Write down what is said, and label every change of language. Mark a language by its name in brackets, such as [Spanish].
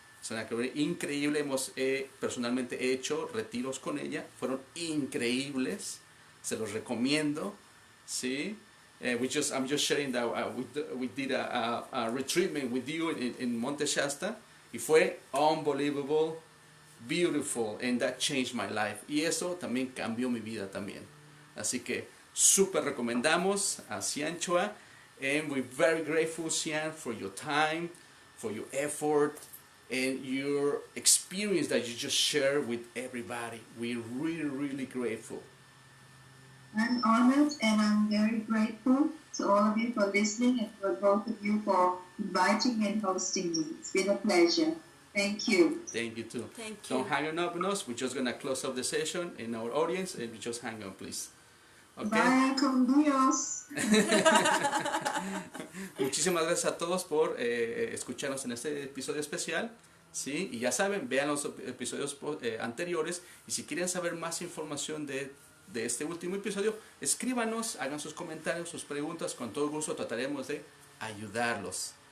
[Spanish] Es una increíble, personalmente he hecho retiros con ella, fueron increíbles, se los recomiendo, ¿sí? [English] I'm just sharing that we did a retreatment with you in Monte Shasta, [Spanish] y fue [English] unbelievable, beautiful, and that changed my life, [Spanish] y eso también cambió mi vida también. Así que súper recomendamos a Cianchua, [English] and we're very grateful, Cian, for your time, for your effort, and your experience that you just share with everybody. We're really, really grateful. I'm honored and I'm very grateful to all of you for listening and for both of you for inviting and hosting me. It's been a pleasure. Thank you. Thank you too. Thank you. Don't hang up on us. We're just going to close up the session in our audience, and we just hang on, please. Okay. [Spanish] Bye, con Dios. Muchísimas gracias a todos por escucharnos en este episodio especial. ¿sí? Y ya saben, vean los episodios anteriores, y si quieren saber más información de este último episodio, escríbanos, hagan sus comentarios, sus preguntas, con todo gusto trataremos de ayudarlos.